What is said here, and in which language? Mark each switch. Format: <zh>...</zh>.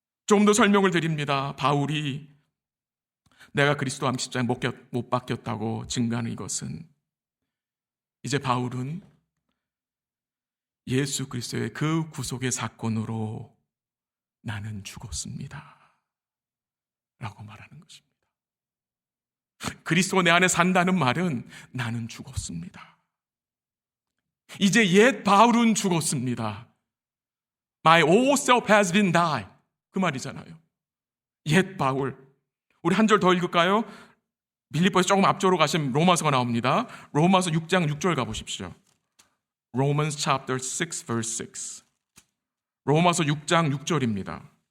<ko>좀 더 설명을 드립니다. 바울이 내가 그리스도 암 십자가에 못 박혔다고 증거하는 이것은, 이제 바울은 예수 그리스도의 그 구속의 사건으로 나는 죽었습니다 라고 말하는 것입니다. 그리스도가 내 안에 산다는 말은 나는 죽었습니다. 이제 옛 바울은 죽었습니다.</ko> <en>My old self has been died.</en> <ko>그 말이잖아요. 옛 바울. 우리 한 절 더 읽을까요? 빌립보에서 조금 앞쪽으로 가시면 로마서가 나옵니다. 로마서 6장 6절 가보십시오.</ko> <en>Romans chapter 6 verse 6.</en> <ko>로마서 6장 6절입니다.</ko>